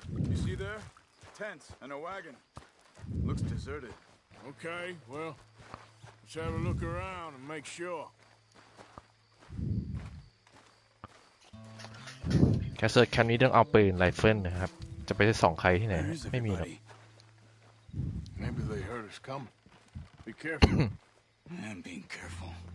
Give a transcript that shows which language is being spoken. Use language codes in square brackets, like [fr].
[en] You see there? Tents and a wagon. Looks deserted. Okay, well, let's have a look around and make sure. [th] แคสเซิร์แคมป์นี้ต้องเอาปืนไรเฟิลนะครับ จะไปส่องใครที่ไหน [en] Where's [th] ไม่มีหรอก [en] everybody? Maybe they heard us coming. Be careful. I'm being careful.